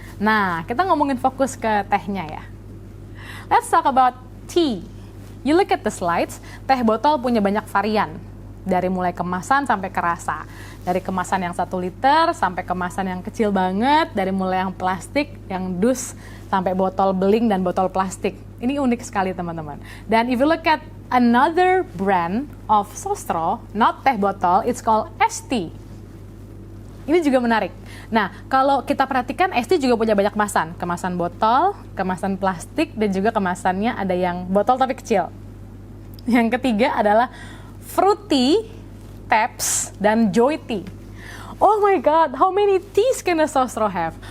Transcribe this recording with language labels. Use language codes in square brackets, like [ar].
[id] Nah, kita ngomongin fokus ke tehnya ya. [en] Let's talk about tea. You look at the slides, [id] teh botol punya banyak varian. Dari mulai kemasan sampai ke rasa. Dari kemasan yang 1 liter sampai kemasan yang kecil banget. Dari mulai yang plastik, yang dus, sampai botol beling dan botol plastik. Ini unik sekali teman-teman. Dan [en] if you look at another brand of Sosro, not teh botol, it's called ST. [id] Ini juga menarik. Nah, kalau kita perhatikan, ST juga punya banyak kemasan. Kemasan botol, kemasan plastik, dan juga kemasannya ada yang botol tapi kecil. Yang ketiga adalah Fruity, Taps, dan Joy Tea. [en] Oh my God, how many teas can a Sosro have?